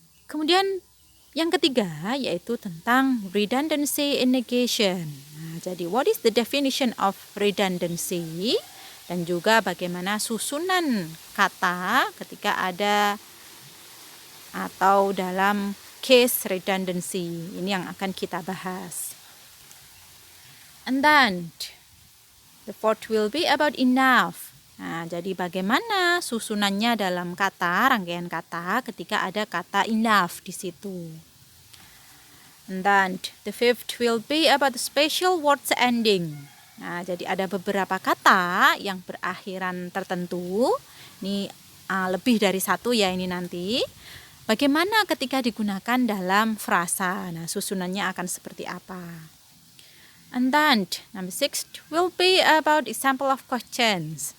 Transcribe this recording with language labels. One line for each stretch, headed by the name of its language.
Indonesian: Kemudian yang ketiga yaitu tentang
English: redundancy in negation.
Indonesian: Nah, jadi
English: what is the definition of redundancy
Indonesian: dan juga bagaimana susunan kata ketika ada atau dalam case redundancy. Ini yang akan kita bahas.
English: And then the fourth will be about enough.
Indonesian: Nah, jadi bagaimana susunannya dalam kata, rangkaian kata ketika ada kata enough di situ.
English: And then the fifth will be about the special words ending.
Indonesian: Nah, jadi ada beberapa kata yang berakhiran tertentu. Ini lebih dari satu ya ini nanti. Bagaimana ketika digunakan dalam frasa? Nah, susunannya akan seperti apa?
English: And then number 6 will be about example of questions.